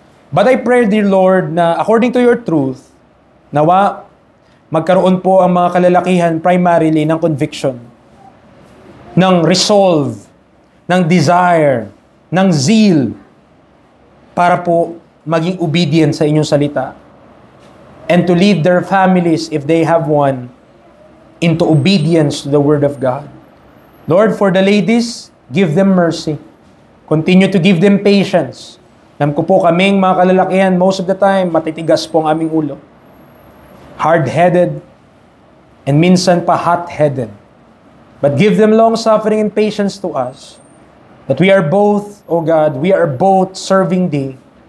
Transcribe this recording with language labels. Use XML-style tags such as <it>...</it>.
<en>But I pray, dear Lord,</en> <tl>na according to your truth, nawa magkaroon po ang mga kalalakihan primarily ng conviction, ng resolve, ng desire, ng zeal, para po maging obedient sa inyong salita.</tl> <en>And to lead their families, if they have one, into obedience to the Word of God. Lord, for the ladies, give them mercy. Continue to give them patience.</en> <tl>Alam ko po kaming mga kalalakihan,</tl> <en>most of the time,</en> <tl>matitigas po ang aming ulo.</tl> <en>Hard-headed, and</en> <tl>minsan pa</tl> <en>hot-headed. But give them long-suffering and patience to us. That we are both, O God, we are both serving Thee.</en>